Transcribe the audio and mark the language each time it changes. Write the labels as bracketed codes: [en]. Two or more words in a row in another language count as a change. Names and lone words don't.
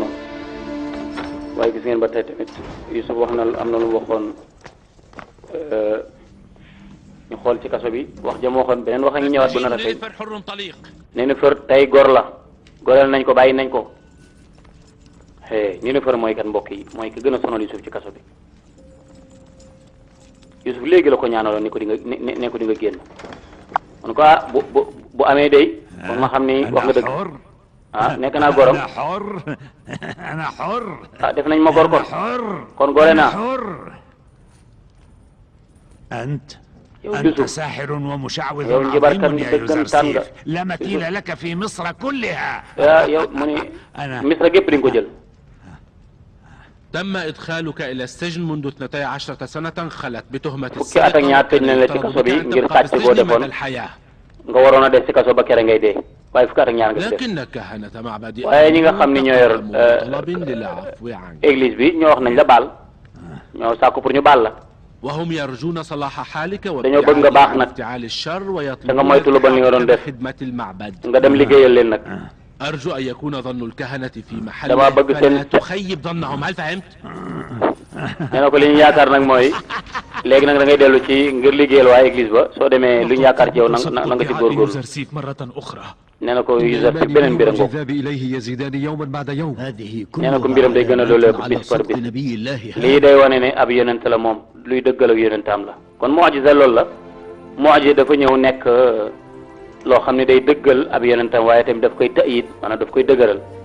[wo] waaye gis ngeen ba tey tamit Yusuf wax na am na lu mu waxoon ñu xool ci kaso bi wax ja mu waxoon beneen wax a ngi ñëwaat bu nar a feeñ Nénéfër tey gor la goreel nañ ko bàyyi nañ ko Nénéfër mooy kan mbokk yi mooy ki gën a sonal Yusuf ci kaso bi Yusuf léegi la ko ñaanaloon ni ko di nga ne ko di nga génn man ko bu amee day kon ma xam ni wax nga dëgg nekk naa gorom ana xor def nañ ma gor kon gore naa yow [ar] أنت ساحر ومشعوذ عظيم يا يوزرسيف لا مثيل لك في مصر كلها [wo] yow mu ni Misra gépp dañ ko jël [ar] تم إدخالك إلى السجن منذ 12 سنة خلت بتهمة [wo] fukki at ak ñaar tëj nañ la ci kaso bi ngir sàcc boo defoon nga waroon a des ci kaso ba kere ngay dee waaye fukki at ak ñaar nga ci def [ar] لكن كهنة معبد [wo] waaye ñi nga xam ni ñoo yor église bi ñoo wax nañ la baal ñoo sàkku pour ñu baal la [ar] وهم يرجون صلاح حالك [wo] dañoo bëgg nga baax nag [ar] وابتعال الشر [wo] da nga moytu lu bon li nga doon def [ar] خدمة المعبد [wo] nga dem liggéeyal leen nag [ar] أرجو أن يكون ظن الكهنة في محل [wo] dama bëgg [ar] فلا [wo] seen [ar] تخيب ظنهم هل فهمت؟ [wo] nee na ko li ñu yaakaar nag mooy léegi nag da ngay dellu ci ngir liggéeyal waa église ba soo demee lu ñu yaakaar ci yow na nga ci góorgóorlu nee na ko Yuzarsif beneen mbir a ngoog nee na ko mbiram day gën a dooleeku bis par bis lii day wane ne ab yonent la moom luy dëggal ak yonentam la kon mu'jiza loolu la mu'jiza dafa ñëw nekk loo xam ne day dëggal ab yonentam waaye tamit daf koy ta'yid maanaam daf koy dëgëral